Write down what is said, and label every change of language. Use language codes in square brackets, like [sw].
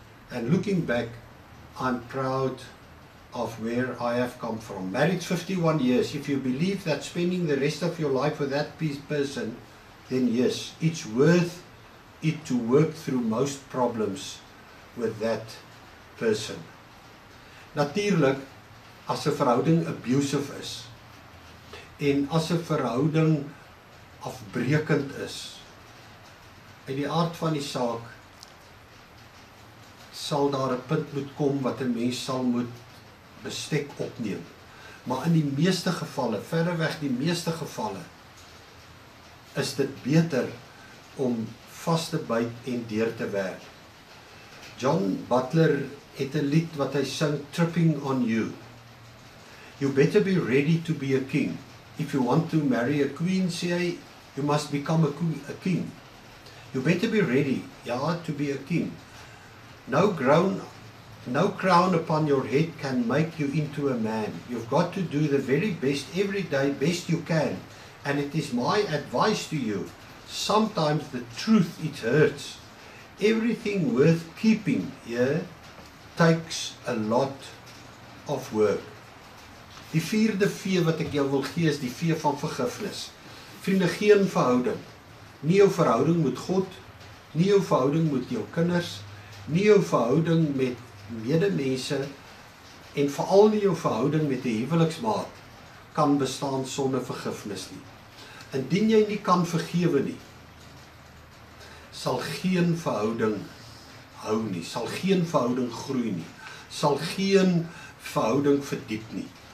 [en] And looking back, I'm proud of where I have come from. Married 51 years. If you believe that spending the rest of your life with that person, then yes, it's worth it to work through most problems with that person. [af] Natuurlik, as 'n verhouding abusive is, en as 'n verhouding afbreekend is, uit die aard van die saak, sal daar 'n punt moet kom wat 'n mens sal moet bestek opneem. Maar in die meeste gevalle, verreweg die meeste gevalle, is dit beter om vas te byt en deur te werk. [en] John Butler het 'n lied wat hy sing, Tripping on You. You better be ready to be a king. If you want to marry a queen, [af] sê hy, [en] you must become a king. You better be ready, to be a king. No crown upon your head can make you into a man. You've got to do the very best every day, best you can. And it is my advice to you, sometimes the truth, it hurts. Everything worth keeping here takes a lot of work. [af] Die vierde V wat ek jou wil gee is die V van vergifnis. Vriende, geen verhouding. Nie jou verhouding met God, nie jou verhouding met jou kinders, nie jou verhouding met medemense, en veral nie jou verhouding met 'n huweliksmaat kan bestaan sonder vergifnis nie. Indien jy nie kan vergewe nie, sal geen verhouding hou nie, sal geen verhouding groei nie, sal geen verhouding verdiep nie.